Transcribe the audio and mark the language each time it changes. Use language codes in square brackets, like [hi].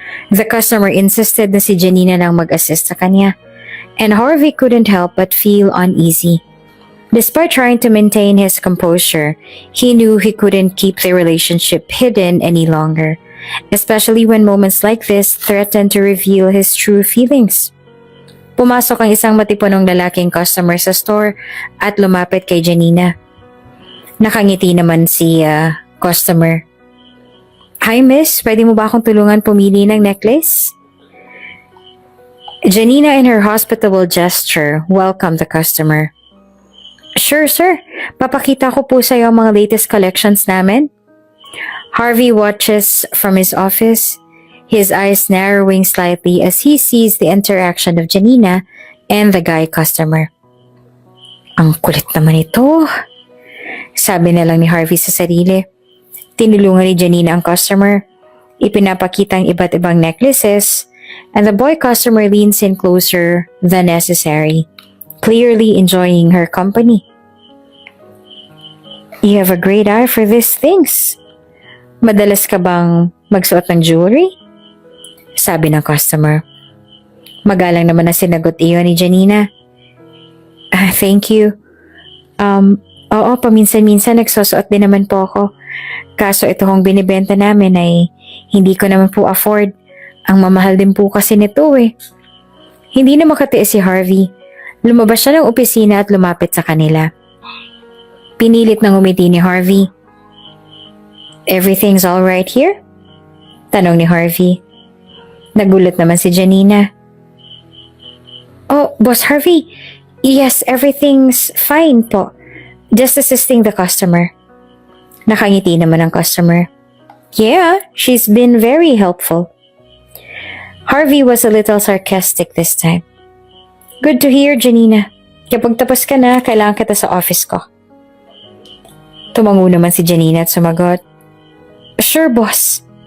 [en] The customer insisted [tl] na si Janina lang mag-assist sa kanya, [en] and Harvey couldn't help but feel uneasy. Despite trying to maintain his composure, he knew he couldn't keep the relationship hidden any longer, especially when moments like this threatened to reveal his true feelings. [tl] Pumasok ang isang matipunong lalaking customer sa store at lumapit kay Janina. Nakangiti naman si customer. Hi miss, pwede mo ba akong tulungan pumili ng necklace? [en] Janina in her hospitable gesture welcomed the customer. [tl] Sure sir, papakita ko po sa iyo ang mga latest collections namin. [en] Harvey watches from his office, his eyes narrowing slightly as he sees the interaction of Janina and the guy customer. [tl] Ang kulit naman ito, sabi na lang ni Harvey sa sarili. Tinulungan ni Janina ang customer. Ipinapakita ang iba't ibang necklaces, [en] and the boy customer leans in closer than necessary, clearly enjoying her company. You have a great eye for these things. [tl] Madalas ka bang magsuot ng jewelry? Sabi ng customer. Magalang naman na sinagot iyon ni Janina. [en] Thank you. [tl] Oo, paminsan-minsan nagsusuot din naman po ako. Kaso ito kong binibenta namin ay hindi ko naman po afford. Ang mamahal din po kasi nito eh. Hindi na makatiis si Harvey. Lumabas siya ng opisina at lumapit sa kanila. Pinilit ng umiti ni Harvey. [en] Everything's all right here? [tl] Tanong ni Harvey. Nagulat naman si Janina. Oh, Boss Harvey. [en] Yes, everything's fine po. Just assisting the customer. [tl] Nakangiti naman ang customer. [en] Yeah, she's been very helpful. Harvey was a little sarcastic this time. Good to hear, [tl] Janina. Kapag tapos ka na, kailangan kita sa office ko. Tumango naman si Janina at sumagot. Sure, boss.